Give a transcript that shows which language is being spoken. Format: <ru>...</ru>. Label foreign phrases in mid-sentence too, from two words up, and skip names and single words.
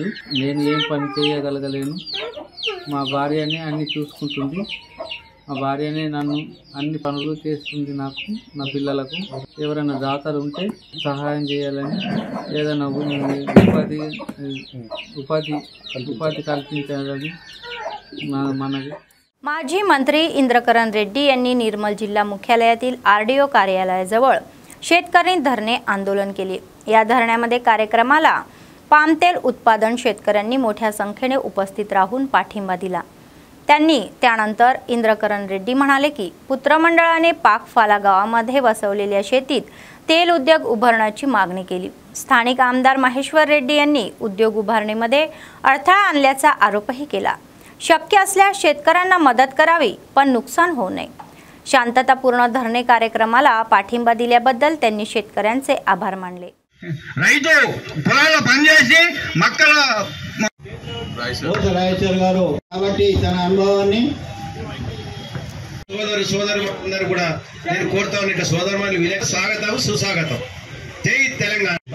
<te>నేను ఏం పని చేయగలగలేను. మా భార్యనే అన్ని చూసుకుంటుంది. మా భార్యనే నన్ను అన్ని పనులు చేస్తుంది. నాకు, నా పిల్లలకు. ఎవరైనా దాతలు ఉంటే సహాయం చేయాలని, ఏదైనా ఉపాధి కల్పించాలని మనది.</te> <mr>माजी मंत्री इंद्रकरण रेड्डी यांनी निर्मल जिल्हा मुख्यालयातील आरडीओ कार्यालयाजवळ शेतकरी धरणे आंदोलन केले. या धरण्यामध्ये कार्यक्रमाला पामतेल उत्पादन शेतकऱ्यांनी मोठ्या संख्येने उपस्थित राहून पाठिंबा दिला. त्यांनी त्यानंतर इंद्रकरण रेड्डी म्हणाले की पुत्रमंडळाने पाकफाला गावामध्ये वसवलेल्या शेतीत तेल उद्योग उभारण्याची मागणी केली. स्थानिक आमदार महेश्वर रेड्डी यांनी उद्योग उभारणीमध्ये अडथळा आणल्याचा आरोपही केला. शक्य असल्यास शेतकऱ्यांना मदत करावी, पण नुकसान होऊ नये. शांततापूर्ण धरणे कार्यक्रमाला पाठिंबा दिल्याबद्दल त्यांनी शेतकऱ्यांचे आभार मानले.</mr> <te>రైతు పొలాల్లో పనిచేసి మక్కల రాయచర్ గారు కాబట్టి తన అనుభవాన్ని సోదరులందరూ కూడా నేను కోరుతా ఉన్న సోదరులు వీళ్ళకి స్వాగతం, సుస్వాగతం. జై తెలంగాణ.</te>